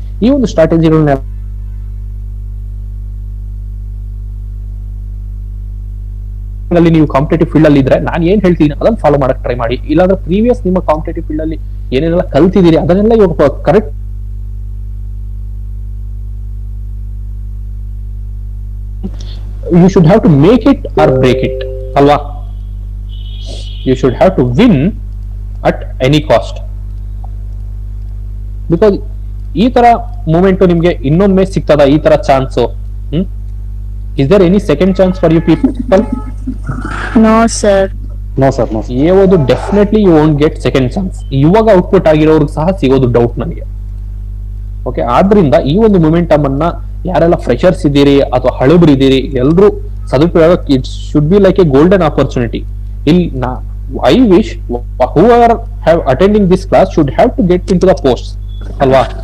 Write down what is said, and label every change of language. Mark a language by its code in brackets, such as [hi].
[kn] ಈ ಒಂದು ಸ್ಟ್ರಾಟಜಿಗಳನ್ನ ನೀವು ಕಾಂಪಿಟೇಟಿವ್ ಫೀಲ್ಡ್ ಅಲ್ಲಿ ಇದ್ರೆ ನಾನು ಏನ್ ಹೇಳ್ತೀನಿ ಅದನ್ನ ಫಾಲೋ ಮಾಡಕ್ ಟ್ರೈ ಮಾಡಿ. ಇಲ್ಲಾಂದ್ರೆ ಪ್ರೀವಿಯಸ್ ನಿಮ್ಮ ಕಾಂಪಿಟೇಟಿವ್ ಫೀಲ್ಡ್ ಅಲ್ಲಿ ಏನೇನೆಲ್ಲ ಕಲ್ತಿದ್ದೀರಿ ಅದನ್ನೆಲ್ಲ ಇವಾಗ correct [en] you should have to make it or break it [kn] alwa. [en] You should have to win at any cost, because [kn] ಈ ತರ ಮೂಮೆಂಟ್ ನಿಮ್ಗೆ ಇನ್ನೊಮ್ಮೆ ಸಿಗ್ತದ? ಈ ತರ chance [en] is there any second chance for you people? No sir. No sir, no. [kn] ಯಾವುದು [en] Definitely you won't get second chance. [kn] ಇವಾಗ output ಆಗಿರೋರ್ಗೆ ಸಹ ಸಿಗೋದು ಡೌಟ್ ನನಗೆ. ಓಕೆ, ಆದ್ರಿಂದ ಈ ಒಂದು ಮೊಮೆಂಟಮ್ ಅನ್ನ ಯಾರೆಲ್ಲ ಫ್ರೆಶರ್ಸ್ ಇದ್ದೀರಿ ಅಥವಾ ಹಳಬರಿದ್ದೀರಿ ಎಲ್ರು ಸದುಪಯೋಗ, [en] It should be like a golden opportunity. [kn] ಇಲ್ಲಿ [en] I wish who are have attending this class should have to get in to the post [kn] ಅಲ್ವಾ?